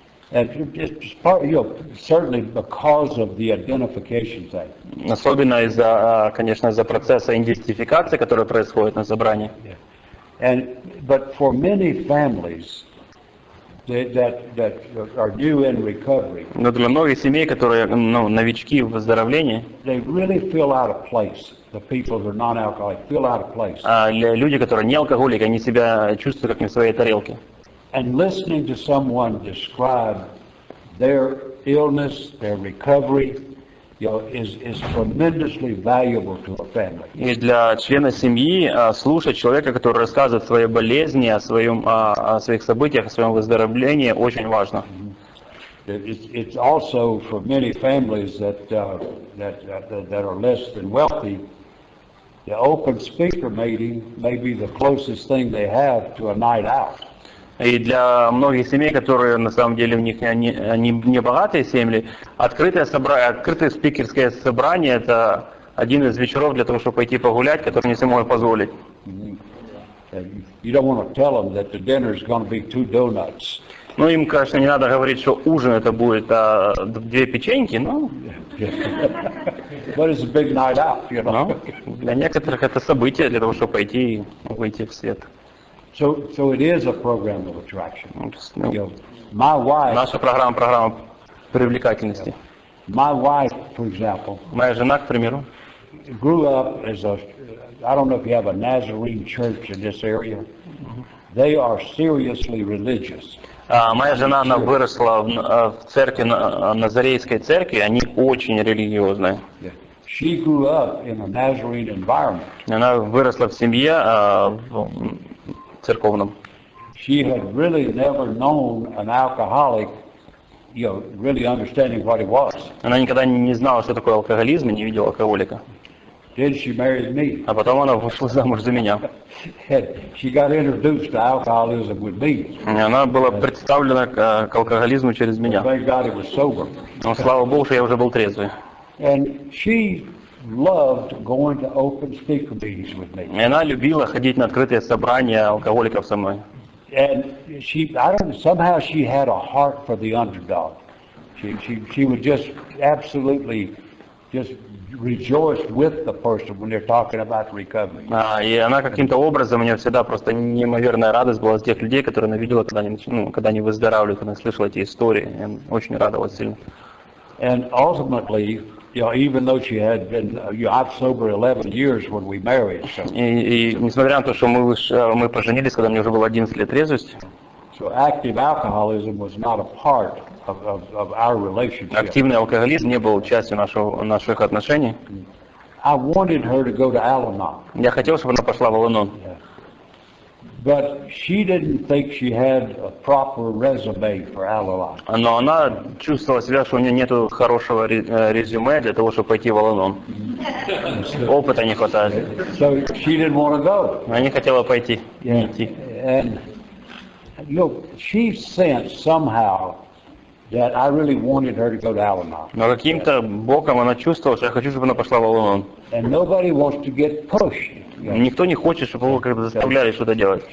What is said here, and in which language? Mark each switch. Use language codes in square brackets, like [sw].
[en] And it's part, certainly because of the identification thing. [ru] Особенно конечно, из-за процесса идентификации, который происходит на собрании. [en] Yeah. But for many families that are new in recovery, [ru] Но для многих семей, которые новички в выздоровлении, [en] they really feel out of place. The people who are non-alcoholic feel out of place. [ru] Люди, которые не алкоголики, они себя чувствуют как не в своей тарелке. [en] And listening to someone describe their illness, their recovery, is tremendously valuable to a family. [ru] И для члена семьи слушать человека, который рассказывает о своей болезни, о своих событиях, о своем выздоровлении, очень важно. [en] It's also for many families that are less than wealthy. The open speaker meeting may be the closest thing they have to a night out. [ru] И для многих семей, которые на самом деле у них не богатые семьи, открытое спикерское собрание – это один из вечеров для того, чтобы пойти погулять, который не все могут позволить. [en] You don't want to tell them that the dinner is going to be 2 donuts. [ru] Ну, им, конечно, не надо говорить, что ужин это будет 2 печеньки, но... [en] But it's a big night out, you know. [ru] Для некоторых это событие для того, чтобы пойти и выйти в свет. [en] So it is a program of attraction. My wife. [ru] Наша программа привлекательности. [en] My wife, for example. [ru] Моя жена, к примеру. [en] Grew up as I don't know if you have a Nazarene church in this area. They are seriously religious. [ru] Моя жена, она выросла в церкви, Назарейской церкви, они очень религиозные. [en] She grew up in a Nazarene environment. [ru] Она выросла в семье церковном. [en] She had really never known an alcoholic, really understanding what it was. [ru] Она никогда не знала, что такое алкоголизм, и не видела алкоголика. [en] Then she married me. [ru] А потом она вышла замуж за меня. [en] She got introduced to alcoholism with me. [ru] Она была представлена к алкоголизму через меня. [en] Thank God it was sober. [ru] Но слава Богу, что я уже был трезвый. [en] And she loved going to open speaker meetings with me. [ru] И она любила ходить на открытые собрания алкоголиков со мной. [en] And somehow she had a heart for the underdog. She would just absolutely just rejoice with the person when they're talking about recovery. [ru] И она каким-то образом, у нее всегда просто неимоверная радость была с тех людей, которые она видела, когда они выздоравливают, когда она слышала эти истории. И очень радовалась сильно. [en] And ultimately, even though she had been, I've sober 11 years when we married. So. [ru] И несмотря на то, что мы поженились, когда мне уже было 11 лет трезвости. [en] So active alcoholism was not a part of our relationship. [ru] Активный алкоголизм не был частью наших отношений. [en] I wanted her to go to Al-Anon. [ru] Я хотел, чтобы она пошла в Ал-Анон. [en] But she didn't think she had a proper resume for Al-Anon. [ru] Но она чувствовала себя, что у нее нет хорошего резюме для того, чтобы пойти в Ал-Анон. Опыта не хватает. [en] So she didn't want to go. [ru] Она не хотела пойти, не идти. [en] And she sensed somehow that I really wanted her to go to Al-Anon. [ru] Но каким-то боком она чувствовала, что я хочу, чтобы она пошла в Ал-Анон. [en] And nobody wants to get pushed. [ru] Никто не хочет, чтобы его как-то заставляли что-то делать.